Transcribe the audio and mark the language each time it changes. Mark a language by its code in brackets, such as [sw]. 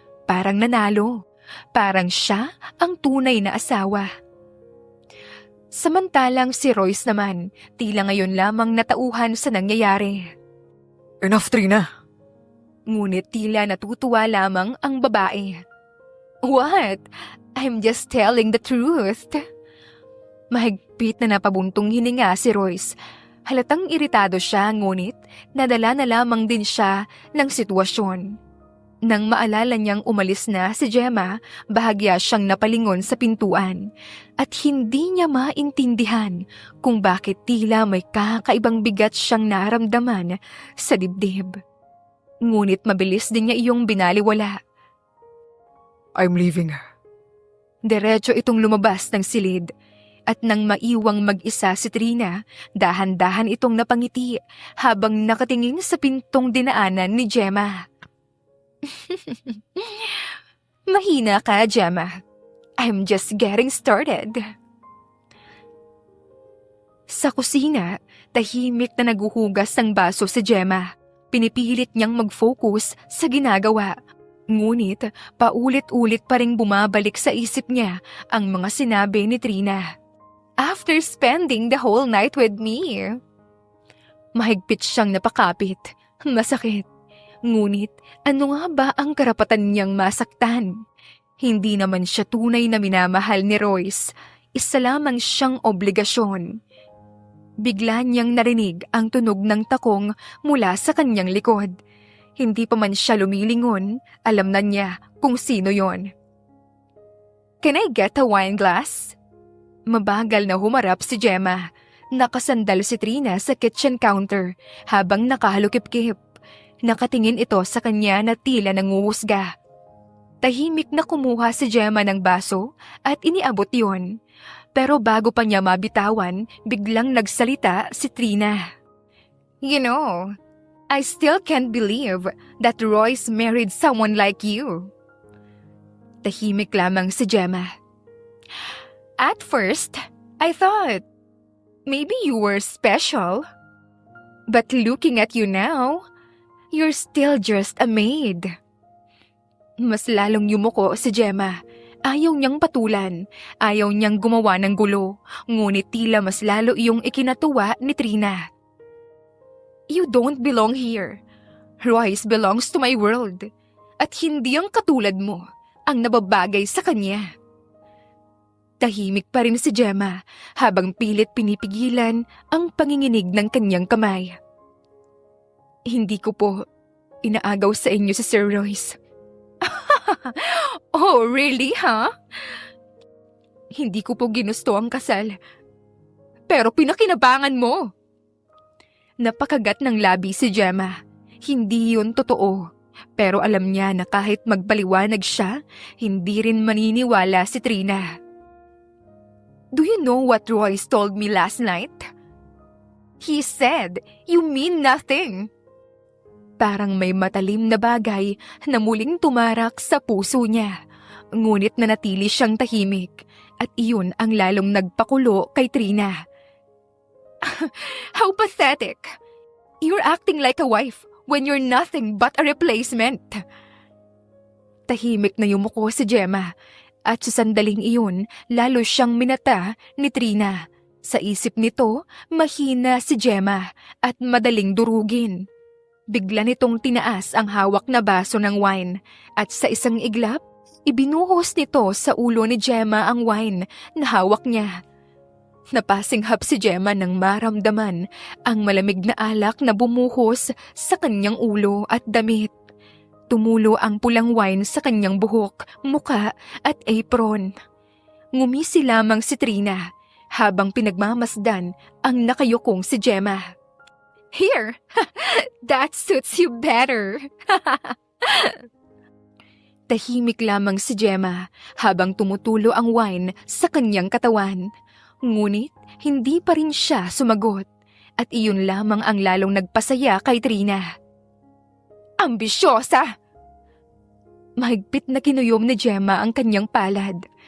[tl] Parang nanalo. Parang siya ang tunay na asawa. Samantalang si Royce naman, tila ngayon lamang natauhan sa nangyayari. [en] Enough, Trina. [tl] Ngunit tila natutuwa lamang ang babae. [en] What? I'm just telling the truth. [tl] Mahigpit na napabuntong hininga si Royce. Halatang iritado siya, ngunit nadala na lamang din siya ng sitwasyon. Nang maalala niyang umalis na si Gemma, bahagya siyang napalingon sa pintuan at hindi niya maintindihan kung bakit tila may kakaibang bigat siyang naramdaman sa dibdib. Ngunit mabilis din niya iyong binaliwala. [en] I'm leaving. [tl] Diretso itong lumabas ng silid at nang maiwang mag-isa si Trina, dahan-dahan itong napangiti habang nakatingin sa pintong dinaanan ni Gemma. Mahina ka, Gemma. [en] I'm just getting started. [tl] Sa kusina, tahimik na naguhugas ng baso si Gemma. Pinipilit niyang mag-focus sa ginagawa. Ngunit paulit-ulit pa ring bumabalik sa isip niya ang mga sinabi ni Trina. [en] After spending the whole night with me. [tl] Mahigpit siyang napakapit. Masakit. Ngunit ano nga ba ang karapatan niyang masaktan? Hindi naman siya tunay na minamahal ni Royce. Isa lamang siyang obligasyon. Bigla niyang narinig ang tunog ng takong mula sa kanyang likod. Hindi pa man siya lumilingon, alam na niya kung sino yon. [en] Can I get a wine glass? [tl] Mabagal na humarap si Gemma. Nakasandal si Trina sa kitchen counter habang nakahalukip-kip. Nakatingin ito sa kanya na tila nanguhusga. Tahimik na kumuha si Gemma ng baso at iniabot yon. Pero bago pa niya mabitawan, biglang nagsalita si Trina. [en] You know, I still can't believe that Royce married someone like you. [tl] Tahimik lamang si Gemma. [en] At first, I thought maybe you were special. But looking at you now, you're still just a maid. [tl] Mas lalong yumuko si Gemma. Ayaw niyang patulan. Ayaw niyang gumawa ng gulo. Ngunit tila mas lalo iyong ikinatuwa ni Trina. [en] You don't belong here. Royce belongs to my world. [tl] At hindi ang katulad mo ang nababagay sa kanya. Tahimik pa rin si Gemma habang pilit pinipigilan ang panginginig ng kanyang kamay. Hindi ko po inaagaw sa inyo si Sir Royce. [en] Oh, really, huh? [tl] Hindi ko po ginusto ang kasal. Pero pinakinabangan mo. Napakagat ng labi si Gemma. Hindi yun totoo. Pero alam niya na kahit magpaliwanag siya, hindi rin maniniwala si Trina. [en] Do you know what Royce told me last night? He said, you mean nothing. [tl] Parang may matalim na bagay na muling tumarak sa puso niya. Ngunit nanatili siyang tahimik at iyon ang lalong nagpakulo kay Trina. [en] How pathetic! You're acting like a wife when you're nothing but a replacement. [tl] Tahimik na yumuko si Gemma at sa sandaling iyon lalo siyang minata ni Trina. Sa isip nito, mahina si Gemma at madaling durugin. Bigla nitong tinaas ang hawak na baso ng wine at sa isang iglap, ibinuhos nito sa ulo ni Gemma ang wine na hawak niya. Napasinghap si Gemma nang maramdaman ang malamig na alak na bumuhos sa kanyang ulo at damit. Tumulo ang pulang wine sa kanyang buhok, muka at apron. Ngumisi lamang si Trina habang pinagmamasdan ang nakayukong si Gemma. [en] Here, that suits you better. [tl] Tahimik lamang si Gemma habang tumutulo ang wine sa kanyang katawan. Ngunit hindi pa rin siya sumagot at iyon lamang ang lalong nagpasaya kay Trina. Ambisyosa! Mahigpit na kinuyom ni Gemma ang kanyang palad.